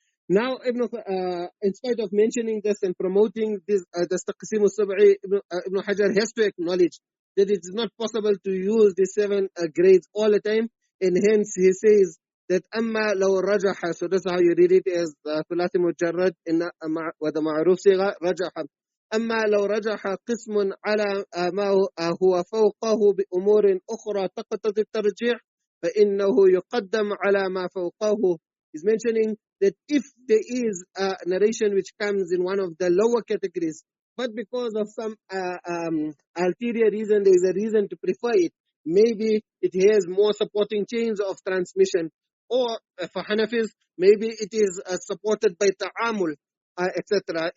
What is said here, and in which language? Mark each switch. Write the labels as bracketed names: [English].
[English] Now, in spite of mentioning this and promoting this taqsīm as-Sab'ī, Ibn Hajar has to acknowledge that it is not possible to use the 7 grades all the time, and hence he says that [Arabic] أما لو رجح, [English] so that's how you read it as [Arabic] ثلاثي مجرد [English] with the [Arabic] معروف صيغة رجح. أما لو رجح قسم على ما هو فوقه بأمور أخرى تقتضي الترجيح فإنه يقدم على ما فوقه. [English] He's mentioning that if there is a narration which comes in one of the lower categories, but because of some ulterior reason, there is a reason to prefer it. Maybe it has more supporting chains of transmission. Or for Hanafis, maybe it is supported by ta'amul, etc.